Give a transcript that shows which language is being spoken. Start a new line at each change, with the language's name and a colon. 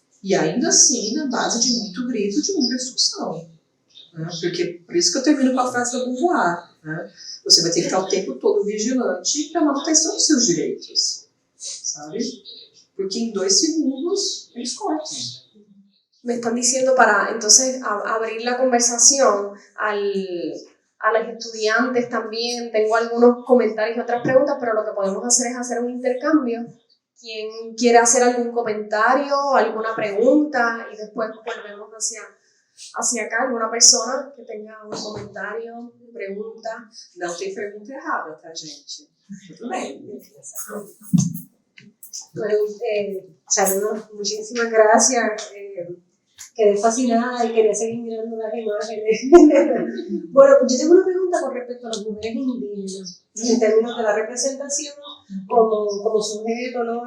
Portuguese: E ainda assim, na base de muito grito, de muita discussão. Né? Por isso que eu termino com a frase da Beauvoir, né? Você vai ter que estar o tempo todo vigilante para a manutenção dos seus direitos, sabe? Porque em 2 segundos eles cortam.
Spanish: Me están diciendo para entonces abrir la conversación a los estudiantes también. Tengo algunos comentarios y otras preguntas, pero lo que podemos hacer es hacer un intercambio. ¿Quién quiere hacer algún comentario, alguna pregunta? Y después volvemos hacia acá, alguna persona que tenga un comentario, pregunta.
Portuguese: Não tem pergunta errada, tá, gente? Tudo bem.
Spanish: Bueno, saludos, muchísimas gracias. Quedé fascinada y quería seguir mirando las imágenes. Bueno, pues yo tengo una pregunta con respecto a las mujeres indígenas, en términos de la representación como sujeto, ¿no?